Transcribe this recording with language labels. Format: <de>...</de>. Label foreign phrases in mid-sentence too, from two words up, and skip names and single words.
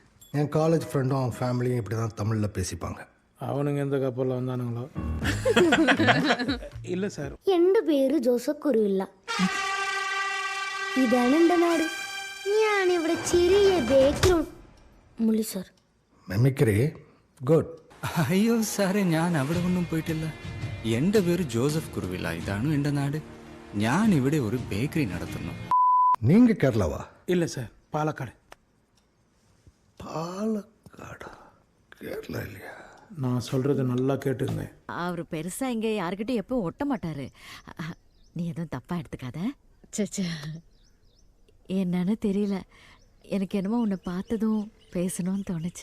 <ta>என் காலேஜ் ஃப்ரெண்டும் அவன் ஃபேமிலியும் இப்படி தான் தமிழில் பேசிப்பாங்க. அவனுங்க எந்த கப்பலில் வந்தானுங்களோ. இல்லை சார்,</ta> <ml>എൻ്റെ പേര് ജോസഫ് കുരുവില്ല. ഇതാണ് എൻ്റെ നാട്. ഞാനിവിടെ ചെറിയ ബേക്കറി മുള്ളി സാർ.</ml> <en>mimicry good.</en> <ml>അയ്യോ സാറേ, ഞാൻ അവിടെ ഒന്നും പോയിട്ടില്ല. എൻ്റെ പേര് ജോസഫ് കുറുവില്ല. ഇതാണ് എൻ്റെ നാട്. ഞാൻ ഇവിടെ ഒരു ബേക്കറി നടത്തുന്നു.</ml> <ta>நீங்கள் கேரளாவா? இல்லை சார், பாலக்காடு. பாலக்காடா? கேரளா இல்லையா? நான் சொல்கிறது நல்லா கேட்டுங்க. அவர் பெருசா இங்க யாருக்கிட்ட எப்போ ஒட்ட மாட்டாரு. நீ எதுவும் தப்பா எடுத்துக்காத. சச்சா, என்னன்னு தெரியல, எனக்கு என்னமோ உன்னை பார்த்ததும் பேசணும்னு தோணுச்சு.</ta>